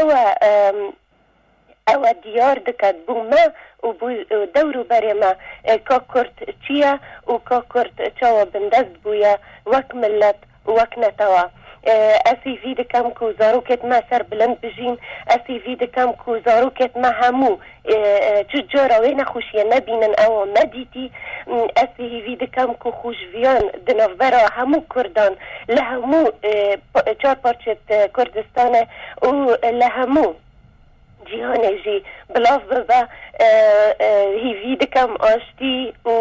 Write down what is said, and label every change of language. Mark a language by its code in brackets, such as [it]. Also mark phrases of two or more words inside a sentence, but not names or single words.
[ku] او دیار دکد بو ما و بو دورو بری ما که کرد چیه و که کرد چاوا بندست بویا وک ملت وک نتوا اسی وی دکم کو زاروکت ما سر بلند بجین اسی وی دکم کو زاروکت ما همو چجارا وین خوشیه نبینن او مدیتی اسی وی دکم کو خوشویان دنوبرا همو کردان لهمو چار پارچت کردستانه و لهمو جیهانه جی بلاف ببا هیوی دکم آشتی